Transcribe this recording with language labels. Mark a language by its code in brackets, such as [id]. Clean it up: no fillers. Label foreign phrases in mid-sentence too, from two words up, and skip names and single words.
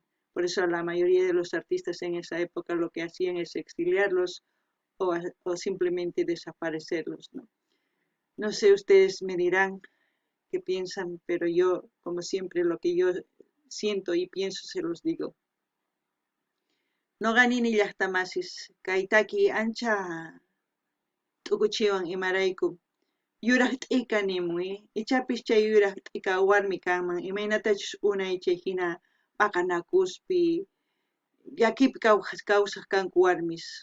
[es] Por eso la mayoría de los artistas en esa época lo que hacían es exiliarlos o simplemente desaparecerlos, ¿no? No sé, ustedes me dirán qué piensan, pero yo, como siempre, lo que yo siento y pienso se los digo. [qu] No ganini llaqtamasis, kaitaki ancha t'ukuchiwan imarayku. Yuraq t'ika nimuy, ichapis chay yuraq t'ika warmi kanman, imaynatachus unay chay hina paqanakuspi, llakipi kawsaq kanku warmis.